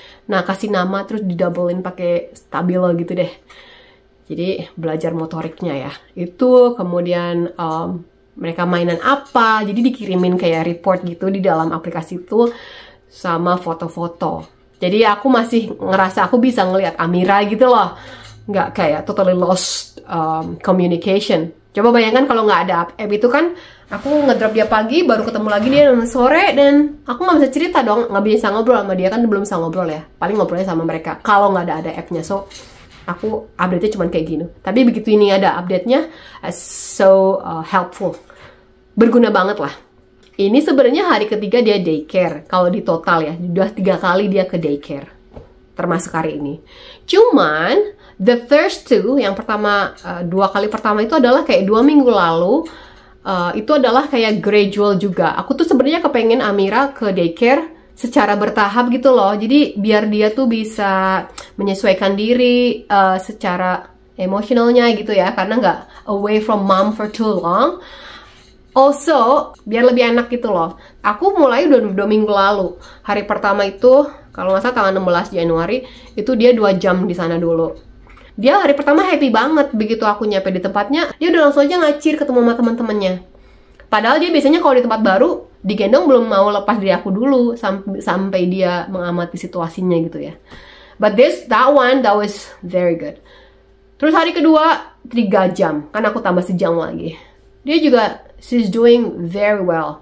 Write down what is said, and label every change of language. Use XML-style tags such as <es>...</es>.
<id>Nah, kasih nama terus didoublein pakai stabilo gitu deh. Jadi belajar motoriknya ya. Itu kemudian mereka mainan apa, jadi dikirimin kayak report gitu di dalam aplikasi itu sama foto-foto. Jadi aku masih ngerasa aku bisa ngelihat Amira gitu loh. Nggak kayak</id> <en>totally lost communication.</en> <id>Coba bayangkan kalau nggak ada app itu kan, aku ngedrop dia pagi, baru ketemu lagi dia sore, dan aku nggak bisa cerita dong, nggak bisa ngobrol sama dia, kan belum bisa ngobrol ya. Paling ngobrolnya sama mereka kalau nggak ada app-nya.</id> <en>So,</en> <id>aku update-nya cuma kayak gini. Tapi begitu ini ada update-nya,</id> <en>so helpful.</en> <id>Berguna banget lah. Ini sebenarnya hari ketiga dia daycare. Kalau di total ya, udah 3 kali dia ke daycare. Termasuk hari ini. Cuman,</id> <en>the first two,</en> <id>yang pertama, 2 kali pertama itu adalah kayak 2 minggu lalu. Itu adalah kayak gradual juga. Aku tuh sebenarnya kepengen Amira ke daycare secara bertahap gitu loh. Jadi biar dia tuh bisa menyesuaikan diri secara emosionalnya gitu ya. Karena nggak</id> <en>away from mom for too long. Also,</en> <id>biar lebih enak gitu loh. Aku mulai udah 2 minggu lalu. Hari pertama itu, kalau nggak salah tanggal 16 Januari, itu dia 2 jam di sana dulu. Dia hari pertama happy banget. Begitu aku nyampe di tempatnya, dia udah langsung aja ngacir ketemu sama teman-temannya. Padahal dia biasanya kalau di tempat baru, digendong belum mau lepas dari aku dulu, sampai dia mengamati situasinya gitu ya.</id> <en>But that was very good.</en> <id>Terus hari kedua 3 jam, kan aku tambah sejam lagi. Dia juga</id> <en>she's doing very well.</en>